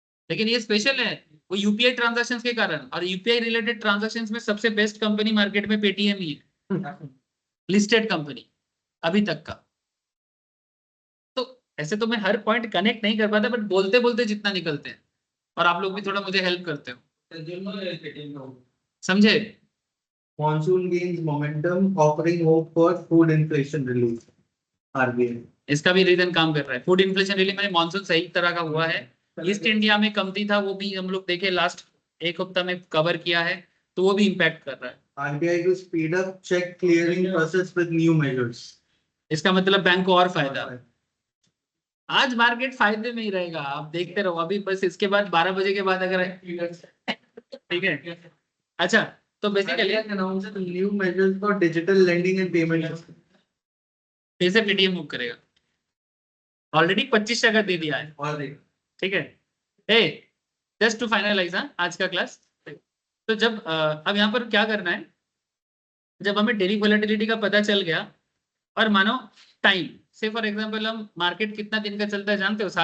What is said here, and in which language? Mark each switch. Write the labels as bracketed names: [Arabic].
[Hindi] लेकिन ये स्पेशल है वो यूपीआई ट्रांजैक्शंस के कारण, और यूपीआई रिलेटेड ट्रांजैक्शंस में सबसे बेस्ट कंपनी मार्केट में पेटीएम ही है, लिस्टेड कंपनी अभी तक का। तो ऐसे तो मैं हर पॉइंट कनेक्ट नहीं कर पाता, बट बोलते बोलते जितना निकलते हैं, और आप लोग भी थोड़ा मुझे हेल्प करते हो, समझे? [English] Monsoon gains momentum, offering hope for food inflation relief. RBI. [Hindi] इसका भी रीजन काम कर रहा है, फूड इन्फ्लेशन रिलीफ में मानसून सही तरह का हुआ है। ईस्ट इंडिया में कम थी था, वो भी हम लोग देखे लास्ट एक हफ्ता में कवर किया है, तो वो भी इम्पैक्ट कर रहा है। [English] RBI to speed up check clearing process with new measures. [Hindi] इसका मतलब बैंक को और फायदा। आज मार्केट फायदे में ही रहेगा, आप देखते रहो। अभी बस इसके बाद 12 बजे के बाद अगर ठीक है। अच्छा, तो basically [English] announced new measures for digital lending and payments. [Hindi] फिर से पेटीएम मूव करेगा, ऑलरेडी 25 टका दे दिया है। ठीक है, [English] a just to finalise [Hindi] आज का क्लास। तो जब अब यहाँ पर क्या करना है, जब हमें डेली वोलेटिलिटी का पता चल गया, और मानो टाइम से फॉर एग्जांपल हम मार्केट कितना दिन का चलता है जानते हो?